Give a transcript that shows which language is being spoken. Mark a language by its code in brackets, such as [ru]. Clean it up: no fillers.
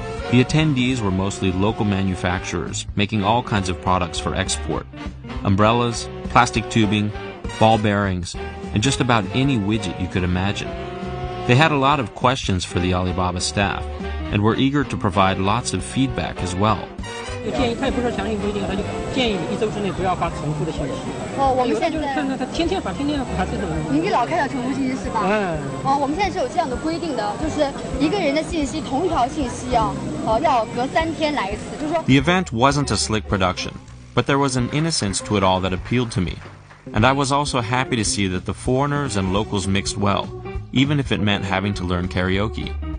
[en] The attendees were mostly local manufacturers, making all kinds of products for export. Umbrellas, plastic tubing, ball bearings, and just about any widget you could imagine. They had a lot of questions for the Alibaba staff, and were eager to provide lots of feedback as well. [zh] 建议他也不是强行规定，他就建议你1周之内不要发重复的信息。我们现在就是看他天天发这种。您给老看到重复信息是吧？我们现在是有这样的规定的，就是一个人的信息同一条信息要隔3天来一次，就是说。 [en] The event wasn't a slick production, but there was an innocence to it all that appealed to me, and I was also happy to see that the foreigners and locals mixed well, even if it meant having to learn karaoke.